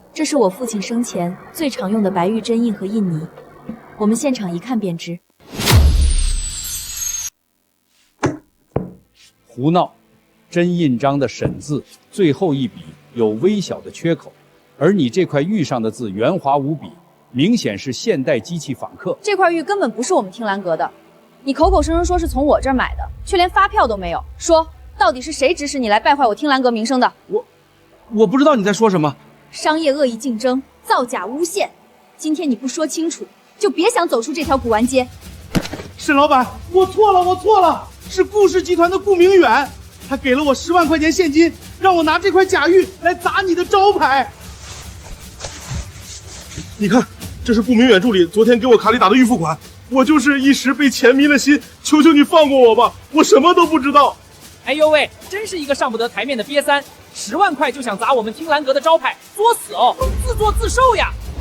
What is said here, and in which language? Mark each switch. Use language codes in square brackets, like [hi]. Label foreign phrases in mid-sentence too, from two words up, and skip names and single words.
[zh] 这是我父亲生前最常用的白玉真印和印泥，我们现场一看便知。胡闹！真印章的沈字最后一笔有微小的缺口，而你这塊玉上的字圓滑無比，明顯是現代機器仿刻。這塊玉根本不是我們聽蘭閣的，你口口聲聲說是從我這兒買的，卻連發票都沒有。說，到底是誰指使你來敗壞我聽蘭閣名聲的？我不知道你在說什麼。商業惡意競爭，造假誣陷，今天你不說清楚，就別想走出這條古玩街。沈老闆，我錯了，是顧氏集團的顧明遠。他給了我10萬塊錢現金，讓我拿這塊假玉來砸你的招牌。你看，這是顧明遠助理昨天給我卡裡打的預付款，我就是一時被錢迷了心，求求你放過我吧，我什麼都不知道。哎呦喂，真是一個上不得台面的癟三，10萬塊就想砸我們聽蘭閣的招牌，作死哦，自作自受呀！